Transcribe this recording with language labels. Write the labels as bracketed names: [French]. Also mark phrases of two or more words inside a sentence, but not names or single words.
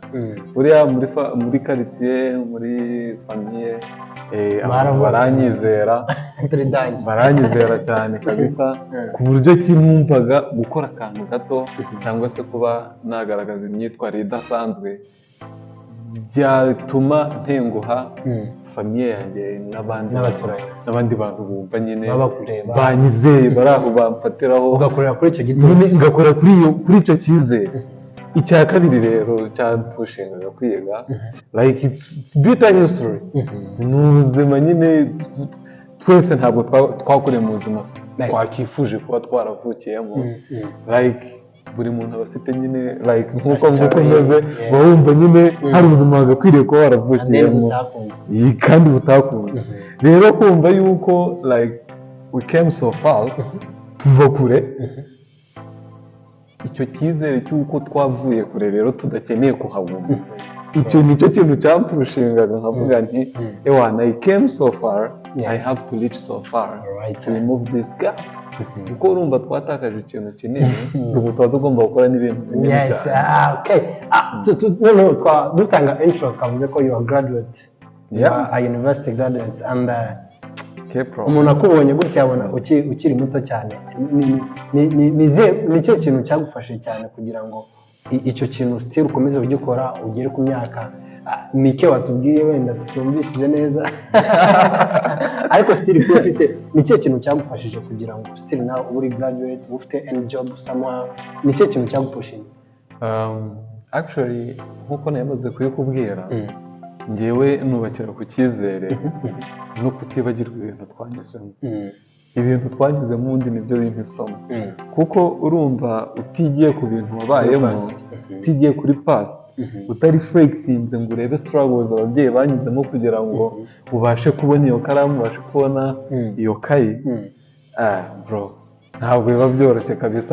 [Kinyarwanda] Buriya muri quartier, muri famiye baranyizera cyane kabisa, ku buryo kinumvaga gukora akantu gato cyangwa se kuba nagaragaza imyitwarire idasanzwe byatuma ntenguha famiye yanjye n'abandi bantu bumva nyine banyizeye bari aho bamfatiraho, ugakorera kuri icyo giti, ngakora kuri icyo cyizere. Icya kabiri rero cyadushingaga kwiga [English] like it's bitter history. [Kinyarwanda] Ni ubuzima nyine twese ntabwo twakuriye mu buzima twakifuje kuba twaravukiyemo, like buri muntu aba afite nyine like nk'uko umeze wumva nyine hari ubuzima wagakwiriye kuba waravukiyemo kandi butakunze. Rero kumva yuko [English] like we came so far, [Kinyarwanda] tuva kure, icyo cyizere cy'uko twavuye kure rero tudakeneye kuhabona, icyo nicyo kintu cyampushingaga nkavuga nti ewana [English] I came so far, I have to reach so far to remove this gap. [Kinyarwanda] Kuko urumva twatakaje ikintu kinini, ubu tuba tugomba gukora n'ibintu binini cyane. Dutanga intro twavuze ko [English] you are graduate, a university graduate, [Kinyarwanda] and umuntu akubonye gutya abona ukiri muto cyane. Ni cyo kintu cyagufashe cyane kugira ngo icyo kintu still ukomeze ugikora ugere ku myaka mike watubwiye wenda tutumvishije neza ariko still ko ufite, ni cyo kintu cyagufashije kugira ngo still nawe uri graduate ufite [English] any job somehow? [Kinyarwanda] Ni cyo kintu cyagupushinze? Actually nkuko namaze kubikubwira, ngewe nubakira ku cyizere no kutibagirwa ibintu twanyuzemo. Ibintu twanyuzemo ubundi nibyo bintu isomo, kuko urumva utigiye ku bintu wabayemo, utigiye kuri past, utari reflectinze ngo urebe struggles ababyeyi banyuzemo kugira ngo ubashe kubona iyo karamu, ubashe kubona iyo kayi, bro ntabwo biba byoroshye kabisa.